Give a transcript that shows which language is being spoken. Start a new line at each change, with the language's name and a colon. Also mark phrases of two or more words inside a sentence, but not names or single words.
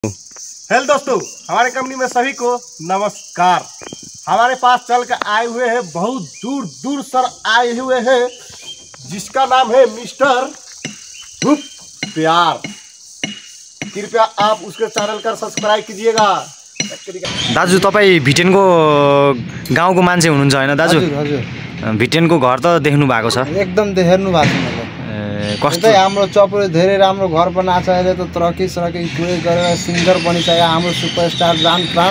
Hindi: हेलो दोस्तों, हमारे कंपनी में सभी को नमस्कार। हमारे पास चल कर आए हुए हैं, बहुत दूर दूर सर आए हुए हैं, जिसका नाम है मिस्टर धूप प्यार। कृपया आप उसके चैनल का सब्सक्राइब कीजिएगा।
Nepali: दाजु तपाईँ भिटेनको गाउँको मान्छे हुनुहुन्छ हैन दाजु? हजुर भिटेनको घर त देख्नु भएको छ? एकदम देख्नु भएको छ। कस्तो हाम्रो चपुरे धेरै राम्रो घर बनाएको छ। अहिले त तरक्की पुरै गरेर सिङ्गर बनिसक्यो हाम्रो सुपरस्टार जान प्राण।